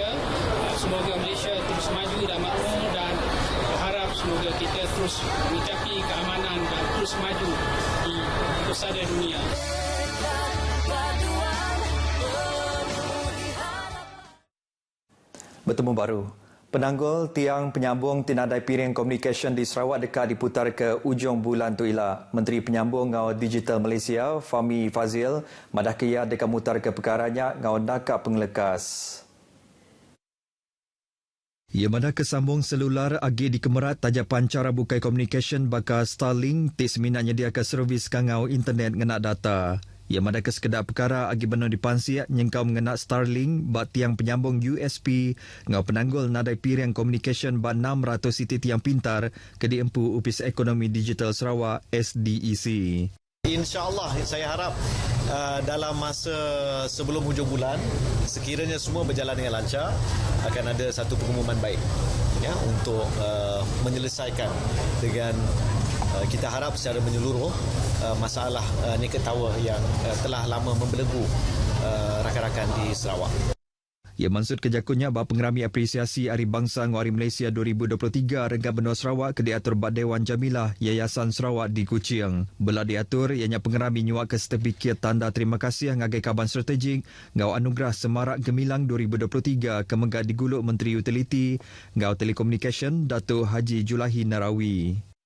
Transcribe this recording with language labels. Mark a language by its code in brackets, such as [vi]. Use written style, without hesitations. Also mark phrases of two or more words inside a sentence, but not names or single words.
[ms] Semoga Malaysia terus maju dan makmur dan berharap semoga kita terus mencapai keamanan dan terus maju di pusara dunia. Bertemu baru. [iba] Penanggul tiang penyambung tinadai piring komunikasi di Sarawak dekat diputar ke ujung bulan tu ila. Menteri Penyambung ngau Digital Malaysia, Fahmi Fazil, madah kia dekat mutar ke perkaranya ngau nakak pengelekas. Ia madah kesambung selular agi di Kemerat tajapan cara bukai komunikasi bakal Starlink tis minat nyediakan servis kangau internet ngenak data. Ia madah ke sekedar perkara agi benar dipansiak nyengkau mengenak Starlink bak tiang penyambung USP ngau penanggul nadai piring komunikasi bak 600 titik tiang pintar ke diempu Upis Ekonomi Digital Sarawak SDEC. [ms] InsyaAllah saya harap dalam masa sebelum hujung bulan sekiranya semua berjalan dengan lancar akan ada satu pengumuman baik untuk menyelesaikan dengan kita harap secara menyeluruh masalah [en] naked tower [ms] yang telah lama membelenggu rakan-rakan di Sarawak. [iba] Ia maksud kejakunya bahawa pengerami apresiasi Hari Bangsa Hari Malaysia 2023 Renggan Benua Sarawak ke diatur Bak Dewan Jamilah Yayasan Sarawak di Kuching. Belah diatur ianya pengerami nyuak ke sertifikat tanda terima kasih ngagai kaban strategik ngau anugerah Semarak Gemilang 2023 ke Megat diguluk Menteri Utiliti ngau Telekomunikasi Datuk Haji Julahi Narawi.